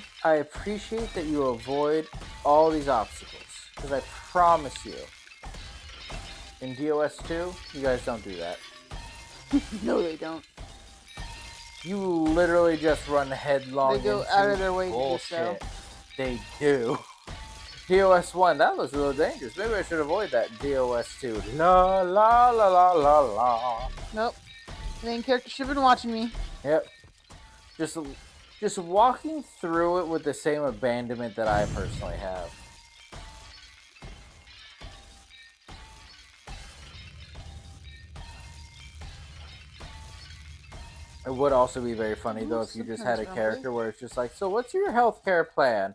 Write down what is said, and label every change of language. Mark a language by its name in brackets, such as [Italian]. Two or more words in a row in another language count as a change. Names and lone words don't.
[English] I appreciate that you avoid all these obstacles, because I promise you, in DOS 2, you guys don't do that. No, they don't. You literally just run headlong. They go into out of their way to do bullshit. so. They do. DOS 1, that looks a little dangerous. Maybe I should avoid that. DOS 2, la la la la la la. Nope. The main character should have been watching me. Yep. Just walking through it with the same abandonment that I personally have. It would also be very funny, though, if you just had a character where it's just like, so what's your healthcare plan?